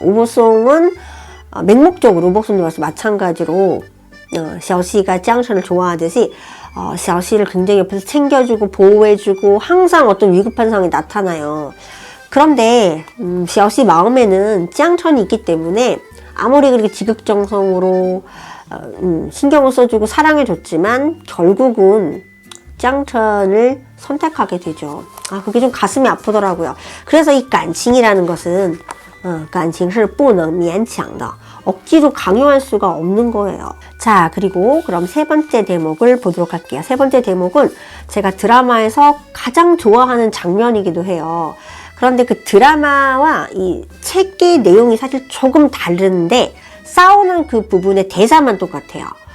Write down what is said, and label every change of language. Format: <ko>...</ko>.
<ko>우보송은 맹목적으로 우보송님과 마찬가지로 샤오시가 짱천을 좋아하듯이 샤오시를 굉장히 옆에서 챙겨주고 보호해주고 항상 어떤 위급한 상황이 나타나요. 그런데 샤오시 마음에는 짱천이 있기 때문에 아무리 그렇게 지극정성으로 신경을 써주고 사랑해줬지만 결국은 짱천을 선택하게 되죠. 그게 좀 가슴이 아프더라고요. 그래서 이感情이라는 것은</ko> <zh>感情是不能勉强的.</zh> <ko>억지로 강요할 수가 없는 거예요. 자, 그리고 그럼 세 번째 대목을 보도록 할게요. 세 번째 대목은 제가 드라마에서 가장 좋아하는 장면이기도 해요. 그런데 그 드라마와 이 책의 내용이 사실 조금 다른데 싸우는 그 부분의 대사만 똑같아요.</ko>